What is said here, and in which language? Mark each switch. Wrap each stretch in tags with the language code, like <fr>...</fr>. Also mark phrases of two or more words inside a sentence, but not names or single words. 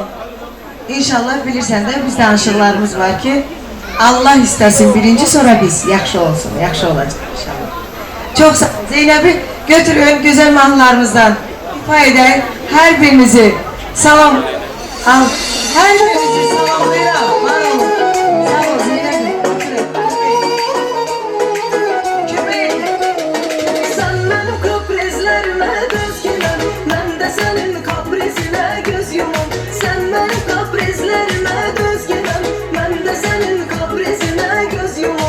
<az>İnşallah bilirsən də biz danışıqlarımız var ki, Allah istəsin birinci, sonra biz. Yaxşı olsun, yaxşı olacaq inşallah. Çox sağ ol. Zeynəbi götürün, gözəl mahnılarımızdan ifa edək. Hər birinizi salam al. Hər birinizi salamlayıram. Var olun. Sağ ol Zeynəbi.</az> <tr>Sen benim kaprizlerime göz yumam, ben de senin kaprizine göz yumam. Sen benim kaprizlerime göz yumam, ben de senin kaprizine göz yumam.</tr>